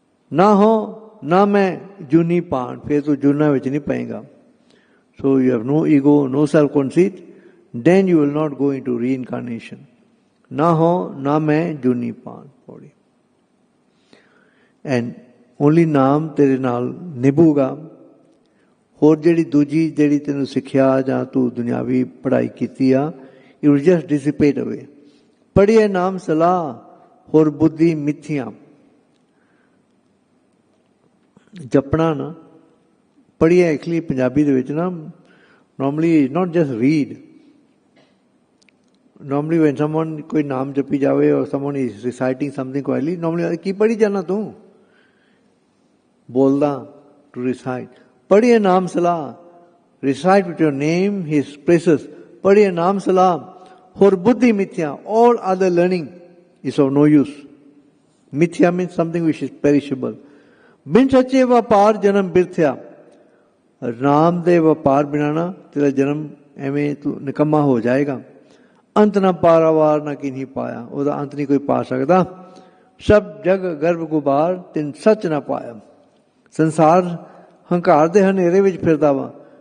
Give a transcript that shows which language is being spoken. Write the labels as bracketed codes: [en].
[pa] Na ho, na main, juni paan, फिर तो जुना विच नहीं पाएगा. [en] So you have no ego, no self-conceit, then you will not go into reincarnation. [pa] Na ho, na main, juni paan, body. [en] And only naam [pa] तेरे नाल निभूगा। ਹੋਰ ਜਿਹੜੀ ਦੂਜੀ ਜਿਹੜੀ ਤੈਨੂੰ ਸਿੱਖਿਆ ਜਾਂ ਤੂੰ ਦੁਨਿਆਵੀ ਪੜ੍ਹਾਈ ਕੀਤੀ ਆ, [en] it will just dissipate away. [pa] ਪੜ੍ਹੀਏ ਨਾਮ ਸਲਾਹ, ਹੋਰ ਬੁੱਧੀ ਮਿੱਥੀਆਂ। ਜਪਣਾ ਨਾ, ਪੜ੍ਹੀਏ ਐਕਚੁਅਲੀ ਪੰਜਾਬੀ ਦੇ ਵਿੱਚ ਨਾ, [en] normally not just read. Normally when someone [pa] ਕੋਈ ਨਾਮ ਜਪੀ ਜਾਵੇ [en] or someone is reciting something quietly, normally [pa] ਕੀ ਪੜ੍ਹੀ ਜਾਣਾ ਤੂੰ? [en] ਬੋਲਦਾ to recite. [pa] ਪੜ੍ਹੀਏ ਨਾਮ ਸਲਾਹ, [en] recite with your name his praises. [pa] ਪੜ੍ਹੀਏ ਨਾਮ ਸਲਾਹ, ਹੋਰ ਬੁੱਧੀ ਮਿਥਿਆ, [en] all other learning is of no use. Mithya means something which is perishable. [pa] ਬਿਨ ਸੱਚੇ ਵਪਾਰ ਜਨਮ ਬਿਰਥਿਆ, ਨਾਮ ਦੇ ਵਪਾਰ ਬਿਨਾਂ ਨਾ ਤੇਰਾ ਜਨਮ ਐਵੇਂ ਤੂੰ ਨਿਕੰਮਾ ਹੋ ਜਾਏਗਾ। ਅੰਤ ਨਾ ਪਾਰਾਵਾਰ ਨਾ ਕਿਨੀ ਪਾਇਆ, ਉਹਦਾ ਅੰਤ ਨਹੀਂ ਕੋਈ ਪਾ ਸਕਦਾ। ਸਭ ਜਗ ਗਰਭ ਗੁਬਾਰ ਤਿਨ ਸੱਚ ਨਾ ਪਾਇਆ। ਸੰਸਾਰ ਹੰਕਾਰ ਦੇ ਹਨੇਰੇ ਵਿੱਚ ਫਿਰਦਾ ਵਾ।